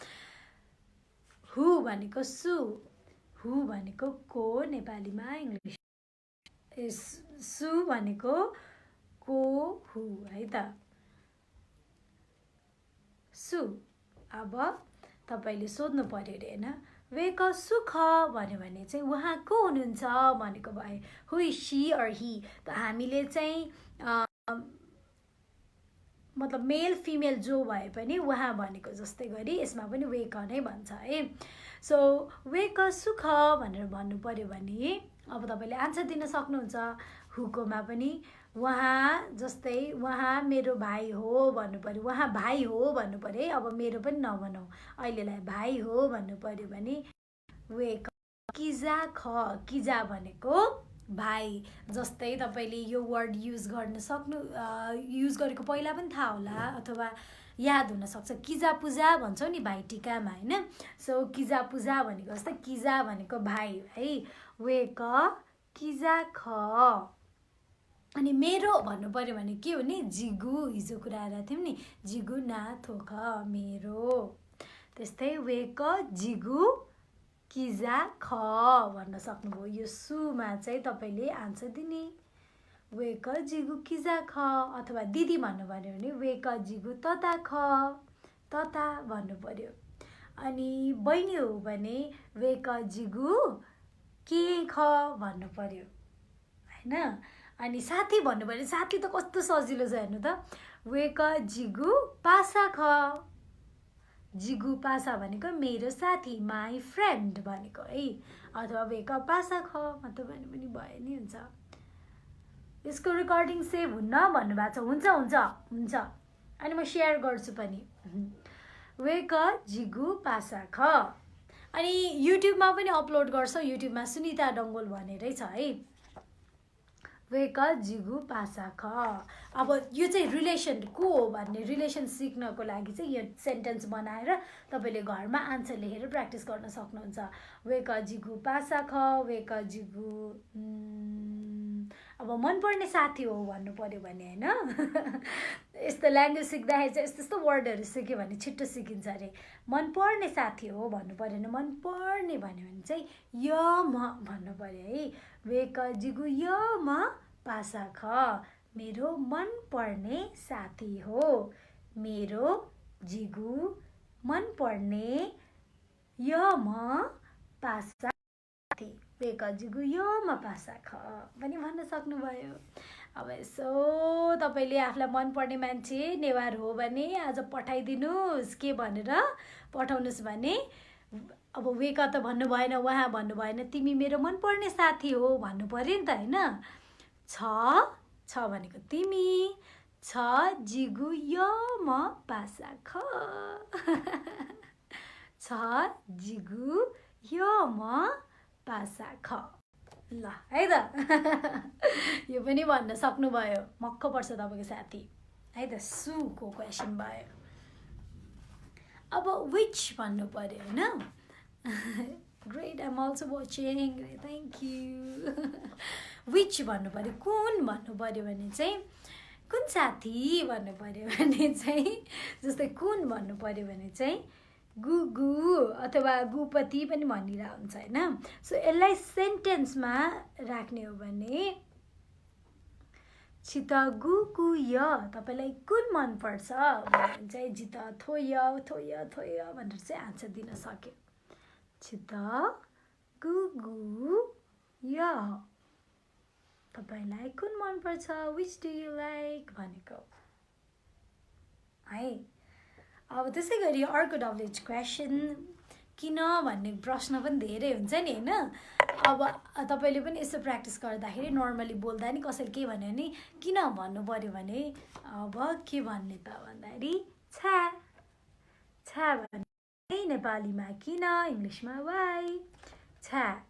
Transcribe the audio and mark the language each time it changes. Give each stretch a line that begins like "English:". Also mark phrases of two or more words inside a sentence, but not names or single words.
Nepali: हु भनेको सु हु भनेको को नेपालीमा इङ्ग्लिस सु भनेको को हु है त सु अब तपाईले सोध्नु पर्यो रे हैन
Newari: वेक सुख
Nepali: भन्यो भने चाहिँ उहाँ को हुनुहुन्छ भनेको भए
English: who is she or he
Nepali: त हामीले चाहिँ मतलब
English: male female
Nepali: जो भए पनि उहाँ भनेको जस्तै गरी यसमा पनि वेक नै भन्छ है सो
Newari: वेक सुख
Nepali: भनेर भन्नु पर्यो भने अब तपाईले आन्सर दिन सक्नुहुन्छ हुकोमा पनि उहाँ जस्तै उहाँ मेरो भाइ हो भन्नु पर्यो उहाँ भाइ हो भन्नु पर्यो है अब मेरो पनि नभनौँ अहिलेलाई भाइ हो भन्नु पर्यो भने
Newari: वेक किजा ख किजा
Nepali: भनेको भाइ जस्तै तपाईले यो वर्ड युज गर्न सक्नु युज गरेको पहिला पनि थाहा होला अथवा याद हुन सक्छ किजा पूजा भन्छौ नि भाइ टिकामा हैन सो किजा पूजा भनेको जस्तै किजा भनेको भाइ है
Newari: वेक किजा ख
Nepali: अनि मेरो भन्नु पर्यो भने के हो नि जिगु हिजो कुरा आएर थियौँ नि जिगु ना थोक मेरो त्यस्तै
Newari: वेक जिगु किजा ख
Nepali: भन्न सक्नुभयो यो सुमा चाहिँ तपाईले आन्सर दिने
Newari: वेक जिगु किजा ख
Nepali: अथवा दिदी भन्नु पर्यो भने
Newari: वेक जिगु तता ख
Nepali: तता भन्नु पर्यो अनि बहिनी हो भने
Newari: वेक जिगु के ख
Nepali: भन्नु पर्यो हैन अनि साथी भन्नु पर्यो साथी त कस्तो सजिलो छ हेर्नु त
Newari: वेक जिगु पासा ख जिगु पासा
Nepali: भनेको मेरो साथी
English: my friend
Nepali: भनेको है अथवा
Newari: वेक पासा ख
Nepali: मतलब भने पनि भयो नि हुन्छ यसको रेकर्डिङ सेभ हुन्न भन्नुभएको छ हुन्छ अनि म सेयर गर्छु पनि
Newari: वेक जिगु पासा ख
Nepali: अनि युट्युबमा पनि अपलोड गर्छ युट्युबमा सुनिता डङ्गोल भनेरै छ है
Newari: वेक जिगु पासा ख
Nepali: अब यो चाहिँ रिलेसन को हो भन्ने रिलेसन सिक्नको लागि चाहिँ यो सेन्टेन्स बनाएर तपाईले घरमा आन्सर लेखेर प्र्याक्टिस गर्न सक्नुहुन्छ
Newari: वेक जिगु पासा ख वेक जिगु
Nepali: अब मनपर्ने साथी हो भन्नु पर्यो भने हैन यस्तो ल्याङ्ग्वेज सिक्दाखेरि चाहिँ यस्तो वर्डहरू सिक्यो भने छिट्टो सिकिन्छ अरे मनपर्ने साथी हो भन्नु पर्यो भने मनपर्ने भन्यो भने चाहिँ
Newari: य म
Nepali: भन्नु पर्यो है
Newari: वेक जिगु य म पासा ख
Nepali: मेरो मनपर्ने साथी हो मेरो जिगु मनपर्ने
Newari: य म पासा
Nepali: साथी
Newari: वेक जिगु य म पासा ख
Nepali: पनि भन्न सक्नुभयो अब यसो तपाईले आफूलाई मनपर्ने मान्छे नेवार हो भने आज पठाइदिनुस् के भनेर पठाउनुस् भने अब वेक त भन्नु भएन उहाँ भन्नु भएन तिमी मेरो मनपर्ने साथी हो भन्नु पर्यो नि त हैन छ छ भनेको तिमी,
Newari: छ जिगु य म पासा ख छ जिगु य म पासा ख।
Nepali: ल है त यो पनि भन्न सक्नुभयो, मक्ख पर्छ तपाईँको साथी है त। सुको क्वेसन भयो। अब विच भन्नु पर्यो होइन।
English: ग्रेट, आइम अल्सो वाचिङ, थ्याङ्क यू।
Nepali: विच भन्नु पर्यो, कुन भन्नु पर्यो भने चाहिँ कुन साथी भन्नु पर्यो भने चाहिँ, जस्तै कुन भन्नु पर्यो भने चाहिँ गुगु अथवा गुपति पनि भनिरहेको हुन्छ होइन। सो यसलाई सेन्टेन्समा राख्ने हो भने
Newari: छित गुगु य
Nepali: तपाईँलाई कुन मनपर्छ भने चाहिँ
Newari: जित थोय थोय थोय
Nepali: भनेर चाहिँ आन्सर दिन सक्यो।
Newari: छित गुगु य
Nepali: तपाईँलाई कुन मनपर्छ,
English: which do you like
Nepali: भनेको है। अब त्यसै गरी अर्को
English: WH question,
Nepali: किन भन्ने प्रश्न पनि धेरै हुन्छ नि होइन। अब तपाईँले पनि यसो प्र्याक्टिस गर्दाखेरि नर्मली बोल्दा नि कसैले के भन्यो भने किन भन्नु पर्यो भने अब के भन्ने त भन्दाखेरि छ्या, छ्या भन्ने नेपालीमा किन, इङ्ग्लिसमा वाइ, छ्या।